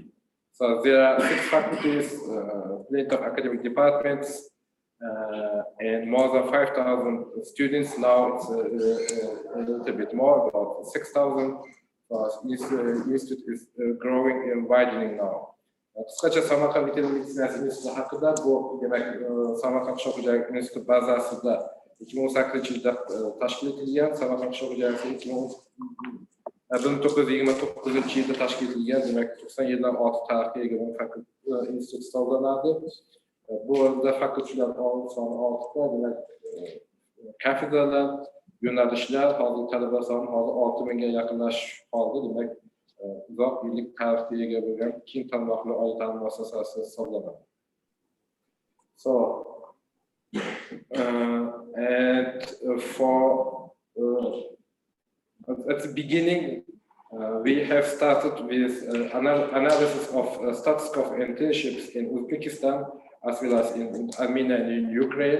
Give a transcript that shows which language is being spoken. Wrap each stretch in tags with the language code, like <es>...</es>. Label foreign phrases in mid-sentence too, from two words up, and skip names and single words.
<en>So there are 6 faculties, plenty of academic departments, and more than 5,000 students. Now it's a little bit more, about 6,000. This institute is growing and widening now.</en> <uz>Qisqacha Samarqand veterinar meditsinasi instituti haqida, bu demak Samarqand qishloq xo'jaligi instituti bazasida 2018-yilda tashkil etilgan. Samarqand qishloq xo'jaligi 1929-yilda tashkil etilgan, demak 90 yildan ortiq tarixga ega bo'lgan institut hisoblanadi. Bu yerda fakultetlar soni 6 ta, demak kafedralar, yo'nalishlar, hozir talaba soni hozir 6000 ga yaqinlashib qoldi. Demak, uzoq yillik tarixga ega bo'lgan keng tarmoqli oliy ta'lim muassasasi hisoblanadi.</uz> <en>So and for at the beginning, we have started with analysis of status of internships in Uzbekistan as well as in Armenia and in Ukraine.</en>